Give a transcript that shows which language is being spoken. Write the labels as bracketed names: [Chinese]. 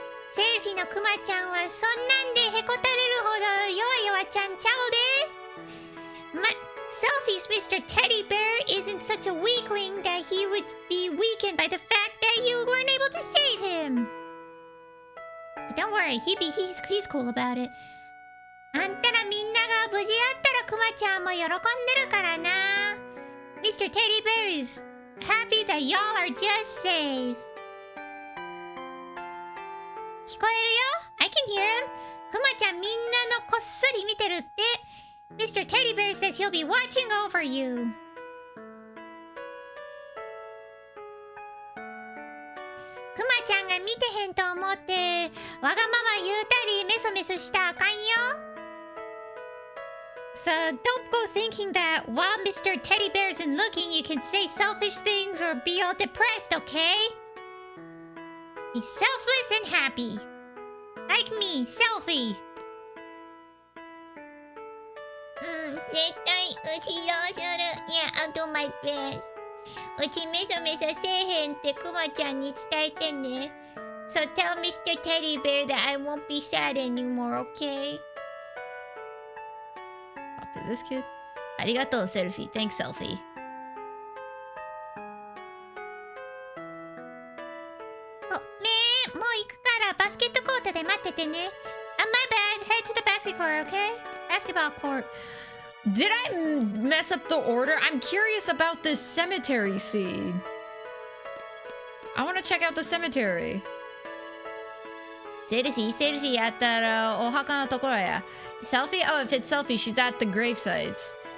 [Japanese] セルフィのクマちゃんはそんなんでへこたれるほど弱々ちゃんちゃうで。 [English] Selfie's Mr. Teddy Bear isn't such a weakling that he would be weakened by the fact that you weren't able to save him. Don't worry, he's cool about it. [Japanese] あんたらみんなが無事やったらクマちゃんも喜んでるからな。 [English] Mr. Teddy Bear is happy that y'all are just safe. [Japanese] 聞こえるよ [English] I can hear him. [Japanese] クマちゃんみんなのこっそり見てるって。 [English] Mr. Teddy Bear says he'll be watching over you. [Japanese] クマちゃんが見てへんと思ってわがまま言うたりメソメソしたらあかんよ。 [English] So don't go thinking that while Mr. Teddy Bear isn't looking, you can say selfish things or be all depressed, okay? Be selfless and happy. Like me, Selfie. [Japanese] 絶対うちどうする。 [English] Yeah, I'll do my best. [Japanese] うちメソメソせえへんってクマちゃんに伝えてね。 [English] So tell Mr. Teddy Bear that I won't be sad anymore, okay? Talk to this kid. [Japanese] ありがとう、Selfie. [English] Thanks, Selfie. [Japanese] ごめん、もう行くからバスケットコートで待っててね。 [English] My bad. Head to the basketball court, okay? Basketball court. Did I mess up the order? I'm curious about this cemetery scene. I want to check out the cemetery. [Japanese] セルフィーやったらお墓のところや。 [English] Selfie? Oh, if it's Selfie, she's at the grave sites.